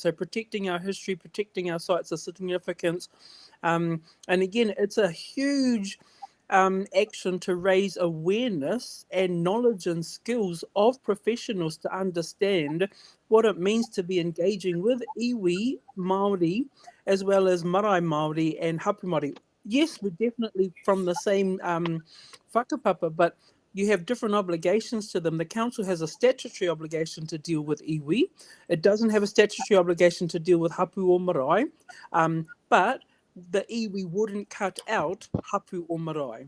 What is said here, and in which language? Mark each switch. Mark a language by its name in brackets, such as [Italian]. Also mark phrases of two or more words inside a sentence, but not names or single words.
[English] So protecting our history, protecting our sites of significance. And again, it's a huge action to raise awareness and knowledge and skills of professionals to understand what it means to be engaging with [Māori] iwi Māori [English] as well as [Māori] marae Māori [English] and [Māori] hapu Māori. [English] Yes, we're definitely from the same whakapapa, but you have different obligations to them. The council has a statutory obligation to deal with iwi. It doesn't have a statutory obligation to deal with hapu or marae, but the iwi wouldn't cut out hapu or marae.